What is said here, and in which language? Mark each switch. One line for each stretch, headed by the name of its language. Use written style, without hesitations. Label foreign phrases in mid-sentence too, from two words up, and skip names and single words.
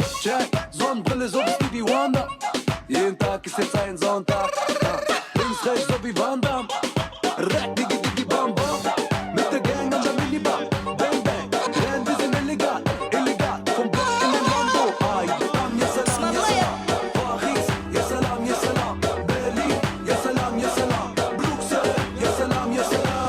German: Check, Sonnenbrille so wie Stevie Wonder. Jeden Tag ist jetzt ein Sonntag. Links, rechts so wie Van Damme. Rack, digi, digi, bam, bam. Mit der Gang an der Minibar. Bang, bang. Denn wir sind illegal, illegal. Vom Block in den Lambo.
Arabic: Ay, Bam, يا سلام، يا سلام. Paris, يا سلام، يا سلام. Berlin, يا سلام، يا سلام. Bruxelles, يا سلام، يا سلام.